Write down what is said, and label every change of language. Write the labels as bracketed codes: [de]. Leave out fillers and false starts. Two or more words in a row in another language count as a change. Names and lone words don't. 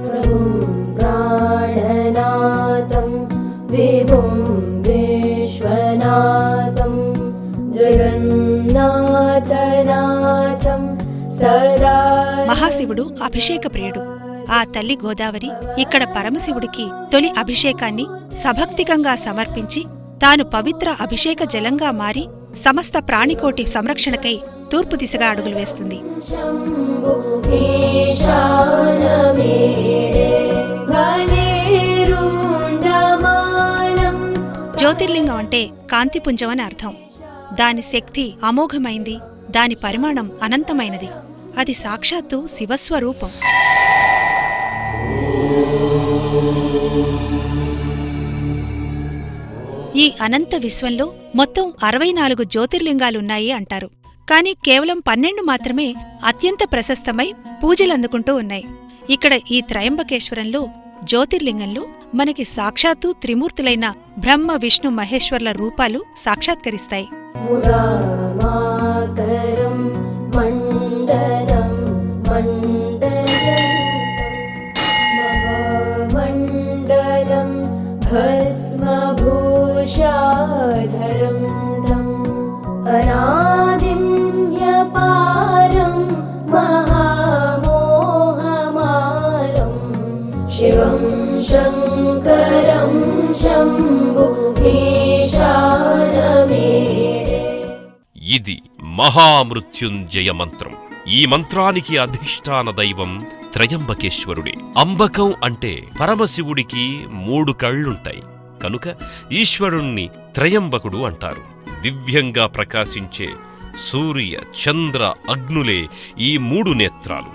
[sa] प्राणनाथं विभुं विश्वनाथं जगन्नाथनाथं सदा. [te] మహాశివుడు అభిషేక ప్రియుడు. ఆ తల్లి గోదావరి ఇక్కడ పరమశివుడికి తొలి అభిషేకాన్ని సభక్తికంగా సమర్పించి తాను పవిత్ర అభిషేక జలంగా మారి సమస్త ప్రాణికోటి సంరక్షణకై తూర్పు దిశగా అడుగులు వేస్తుంది. [sa] शम्भु ईशानमेडे गलेरुण्डमालम्. [te] జ్యోతిర్లింగం అంటే కాంతిపుంజం అని అర్థం. దాని శక్తి అమోఘమైంది, దాని పరిమాణం అనంతమైనది. అది సాక్షాత్తు శివస్వరూపం. ఈ అనంత విశ్వంలో మొత్తం 64 జ్యోతిర్లింగాలున్నాయి అంటారు. కాని కేవలం 12 మాత్రమే అత్యంత ప్రశస్తమై పూజలందుకుంటూ ఉన్నాయి. ఇక్కడ ఈ త్రయంబకేశ్వరంలో జ్యోతిర్లింగంలో మనకి సాక్షాత్తు త్రిమూర్తులైన బ్రహ్మ విష్ణు మహేశ్వర్ల రూపాలు సాక్షాత్కరిస్తాయి. [sa] मुदामाकरं मण्डलं महामण्डलं भस्मभूषाधरं तम् अनादिं ह्यपारं महामोहमारं शिवं शङ्करं शम्भु ईशानमेडे. [te] ఇది మహామృత్యుంజయ మంత్రం. ఈ మంత్రానికి అధిష్టాన దైవం త్రయంబకేశ్వరుడే. అంబకం అంటే పరమశివుడికి 3 కళ్ళుంటాయి కనుక ఈశ్వరుణ్ణి త్రయంబకుడు అంటారు. దివ్యంగా ప్రకాశించే సూర్య చంద్ర అగ్నులే ఈ 3 నేత్రాలు.